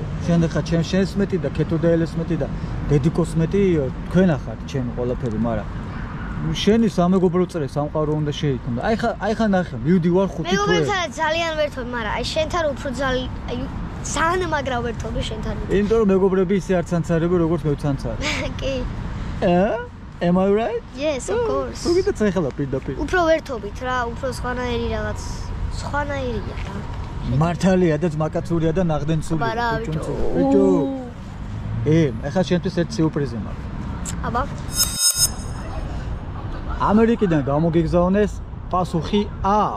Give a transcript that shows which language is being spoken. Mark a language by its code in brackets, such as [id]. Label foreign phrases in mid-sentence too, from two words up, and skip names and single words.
[ka] შენ ხა შენს მეტი და ქეთოდაელეს მეტი და დედიკოს მეტი თქვენ ახართ ჩემი ყველაფერი, მაგრამ შენი სამეგობრო წრე სამყარო უნდა შეიქმნა. აი ხა ნახე, მივდივარ 5 თვე. მეგობრებთან ძალიან ვერთობი, მაგრამ აი შენთან უფრო ძალიან მაგრა ვერთობი შენთან. იმიტომ რომ მეგობრები ისე არ ცანცარები, როგორც მე ვცანცარი. კი. [en] Am I right? Yes, of course. [ka] თუ კიდე წეხლა პირდაპირ. უფრო ვერთობით რა, უფრო სხვანაირი რაღაც. სხვანაირია რა. მართალია და ძმაკაცურია და ნახდენცულია. ბიჭო. ეხლა შენთვის ერთ სიურპრიზი მაქვს. აბა. ამერიკიდან გამოგიგზავნეს პასუხი A.